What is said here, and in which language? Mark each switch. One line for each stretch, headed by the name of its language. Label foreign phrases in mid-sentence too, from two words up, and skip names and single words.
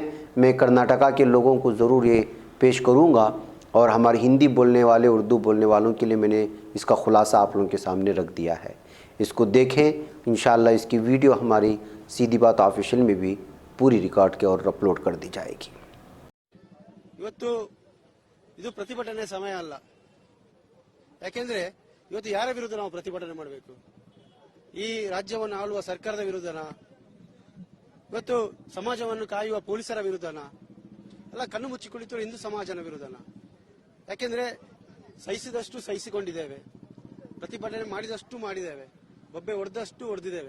Hindi: मैं कर्नाटका के लोगों को ज़रूर ये पेश करूँगा और हमारे हिंदी बोलने वाले, उर्दू बोलने वालों के लिए मैंने इसका ख़ुलासा आप लोगों के सामने रख दिया है। इसको देखें। इंशाअल्लाह इसकी वीडियो हमारी सीधी बात ऑफिशियल में भी पूरी रिकॉर्ड के और अपलोड कर दी जाएगी।
Kannada: ಇವತ್ತು ಇದು ಪ್ರತಿಭಟನೆ ಸಮಯ ಅಲ್ಲ. ಯಾಕೆಂದ್ರೆ ಇವತ್ತು ಯಾರ ವಿರುದ್ಧ ನಾವು ಪ್ರತಿಭಟನೆ ಮಾಡಬೇಕು? ಈ ರಾಜ್ಯವನ್ನು ಆಳುವ ಸರ್ಕಾರದ ವಿರುದ್ಧನಾ? ಇವತ್ತು ಸಮಾಜವನ್ನು ಕಾಯುವ ಪೊಲೀಸರ ವಿರುದ್ಧನಾ? ಅಲ್ಲ, ಕಣ್ಣು ಮುಚ್ಚಿ ಕುಳಿತು ಹಿಂದೂ ಸಮಾಜನ ವಿರುದ್ಧನಾ? ಯಾಕೆಂದ್ರೆ ಸಹಿಸಿದಷ್ಟು ಸಹಿಸಿಕೊಂಡಿದ್ದೇವೆ, ಪ್ರತಿಭಟನೆ ಮಾಡಿದಷ್ಟು ಮಾಡಿದ್ದೇವೆ, ಬೊಬ್ಬೆ ಹೊಡೆದಷ್ಟು ಹೊಡೆದಿದ್ದೇವೆ.